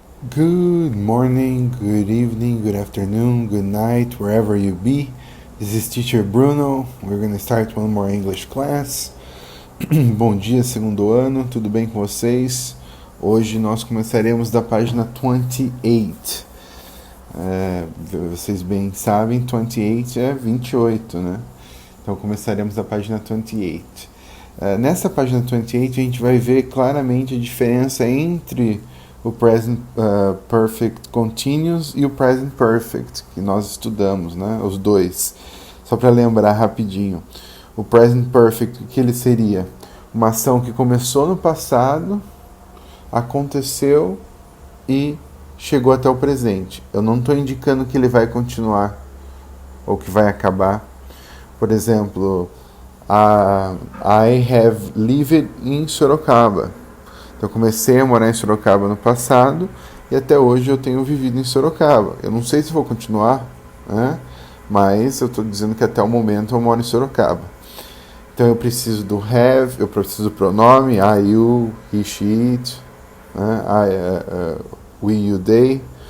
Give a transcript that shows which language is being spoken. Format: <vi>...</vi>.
<en>Good morning, good evening, good afternoon, good night, wherever you be. This is Teacher Bruno. We're going to start one more English class.</en> <pt>Bom dia, segundo ano, tudo bem com vocês? Hoje nós começaremos da página 28. Vocês bem sabem, 28 é 28, né? Então começaremos da página 28. Nessa página 28 a gente vai ver claramente a diferença entre o Present Perfect Continuous e o Present Perfect, que nós estudamos, né? Os dois. Só para lembrar rapidinho. O Present Perfect, o que ele seria? Uma ação que começou no passado, aconteceu e chegou até o presente. Eu não estou indicando que ele vai continuar ou que vai acabar.</pt> <en>Por exemplo, I have lived in Sorocaba.</en> <pt>Então eu comecei a morar em Sorocaba no passado e até hoje eu tenho vivido em Sorocaba. Eu não sei se vou continuar, né? Mas eu estou dizendo que até o momento eu moro em Sorocaba. Então eu preciso do have, eu preciso do pronome I, you, he, she, it, né? We, you, they.</pt>